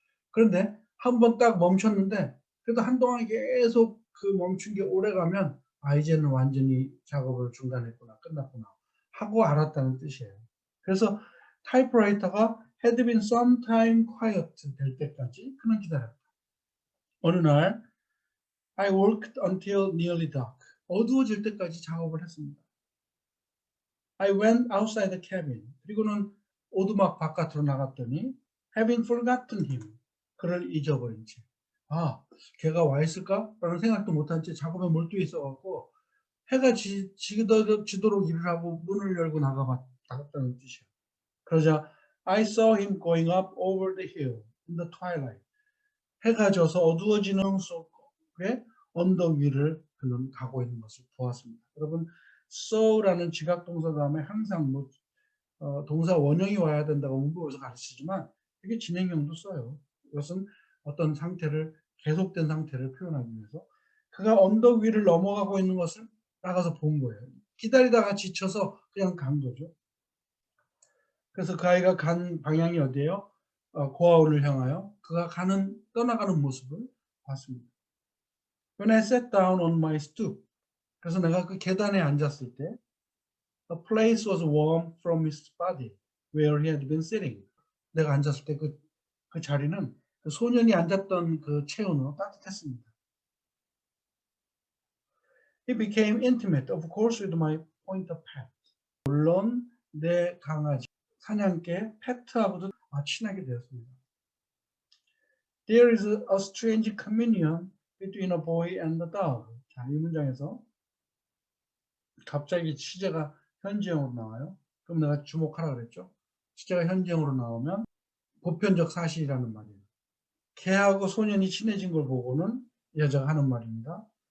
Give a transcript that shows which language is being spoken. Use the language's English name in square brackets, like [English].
[Korean] 그런데 한번 딱 멈췄는데 그래도 한동안 계속 그 멈춘 게 오래가면 이제는 완전히 작업을 중단했구나, 끝났구나 하고 알았다는 뜻이에요. 그래서 타이프라이터가 [English] had been sometime quiet [Korean] 될 때까지 그는 기다렸다. 어느 날 [English] I worked until nearly dark. [Korean] 어두워질 때까지 작업을 했습니다. [English] I went outside the cabin. [Korean] 그리고는 오두막 바깥으로 나갔더니 [English] having forgotten him. [Korean] 그를 잊어버린 채. 걔가 와 있을까? 라는 생각도 못한 채 작업에 몰두해 있어갖고 해가 지도록 일을 하고 문을 열고 나갔다는 뜻이에요. 그러자 [English] I saw him going up over the hill in the twilight. [Korean] 해가 져서 어두워지는 속에 언덕 위를 그는 가고 있는 것을 보았습니다. 여러분, saw라는 지각 동사 다음에 항상 동사 원형이 와야 된다고 문법에서 가르치지만 이게 진행형도 써요. 이것은 어떤 상태를 계속된 상태를 표현하기 위해서 그가 언덕 위를 넘어가고 있는 것을 나가서 본 거예요. 기다리다가 지쳐서 그냥 간 거죠. 그래서 그 아이가 간 방향이 어디예요? 고아원을 향하여 그가 떠나가는 모습을 봤습니다. [English] When I sat down on my stoop, [Korean] 그래서 내가 그 계단에 앉았을 때 [English] A place was warm from his body where he had been sitting. [Korean] 내가 앉았을 때 그 자리는 그 소년이 앉았던 그 체온으로 따뜻했습니다. [English] He became intimate, of course, with my pointer pet. [Korean] 물론 내 강아지 사냥개 페트하고도 친하게 되었습니다. [English] There is a strange communion between a boy and a dog. [Korean] 자, 이 문장에서 갑자기 시제가 현지형으로 나와요. 그럼 내가 주목하라 그랬죠. 시제가 현지형으로 나오면 보편적 사실이라는 말이에요. 개하고 소년이 친해진 걸 보고는 여자가 하는 말입니다.